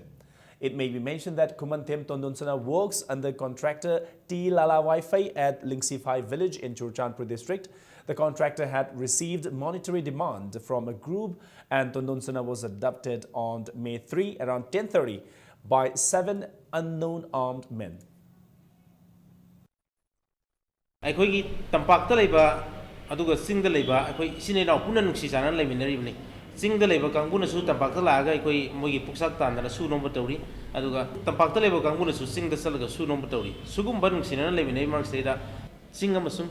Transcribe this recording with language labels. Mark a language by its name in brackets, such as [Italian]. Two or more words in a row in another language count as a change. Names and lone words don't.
[English] It may be mentioned that Kumantem Tondonsana works under contractor T. Lala Wi-Fi at Lingsifai village in Churchandpur district. The contractor had received monetary demand from a group and Tondonsana was abducted on May 3 around 10:30 by 7 unknown armed men. [Manipuri] ꯑꯩꯈꯣꯏꯒꯤ ꯇꯝꯄꯥꯛꯇ ꯂꯩꯕ ꯑꯗꯨꯒ ꯆꯤꯡꯗ ꯂꯩꯕ ꯑꯩꯈꯣꯏ ꯏꯆꯤꯟ ꯏꯅꯥꯎ ꯄꯨꯟꯅ ꯅꯨꯡꯁꯤ ꯆꯥꯟꯅꯅ ꯂꯩꯃꯤꯟꯅꯔꯤꯕꯅꯤ ꯆꯤꯡꯗ ꯂꯩꯕ ꯀꯥꯡꯕꯨꯅꯁꯨ ꯇꯝꯄꯥꯛꯇ ꯂꯥꯛꯑꯒ ꯑꯩꯈꯣꯏ ꯃꯣꯏꯒꯤ ꯄꯨꯛꯆꯥꯛ ꯇꯥꯟꯗꯅ ꯁꯨ ꯅꯣꯝꯕ ꯇꯧꯔꯤ ꯑꯗꯨꯒ ꯇꯝꯄꯥꯛꯇ ꯂꯩꯕ ꯀꯥꯡꯕꯨꯅꯁꯨ ꯆꯤꯡꯗ ꯆꯠꯂꯒ ꯁꯨ ꯅꯣꯝꯕ ꯇꯧꯔꯤ ꯁꯨꯒꯨꯝꯕ ꯅꯨꯡꯁꯤꯅꯅ ꯂꯩꯃꯤꯟꯅꯔꯤꯕ ꯃꯔꯛꯁꯤꯗꯩꯗ ꯆꯤꯡ ꯑꯃꯁꯨꯡ